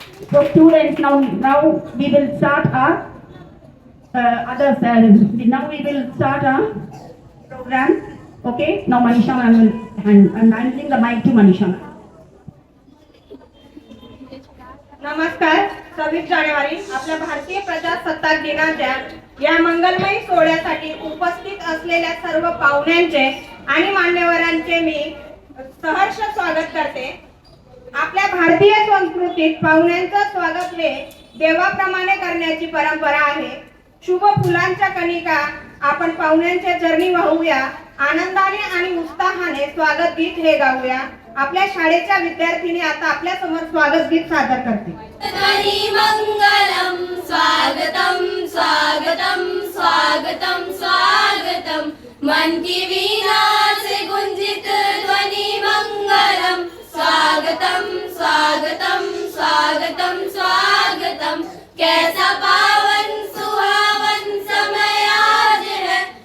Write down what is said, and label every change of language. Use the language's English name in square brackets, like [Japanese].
[English] So students, now we will start our now we will start our program. Okay, now Manisha ma'am will I'm handing the mic to Manisha ma'am. [Marathi] नमस्कार. 26 जानेवारी आपल्या भारतीय प्रजासत्ताक दिनाच्या या मंगलमय सोहळ्यासाठी उपस्थित असलेल्या सर्व पाहुण्यांचे आणि मान्यवरांचे मी सहर्ष स्वागत करते. आपल्या भारतीय संस्कृतीत पाहुण्यांचं स्वागत हे देवाप्रमाणे करण्याची परंपरा आहे. शुभ फुलांच्या कणिका आपण पाहुण्यांच्या चरणी वाहूया. आनंदाने आणि उत्साहाने स्वागत गीत हे गाऊया. आपल्या शाळेच्या विद्यार्थीने आता आपल्या समोर स्वागत गीत सादर करते. [Hindi] ध्वनि मंगलम स्वागतम स्वागतम स्वागतम स्वागतम मन की वीणा से गुंजित ध्वनि मंगलम स्वागतम स्वागतम स्वागतम स्वागतम कैसा पावन सुहावन समय आज है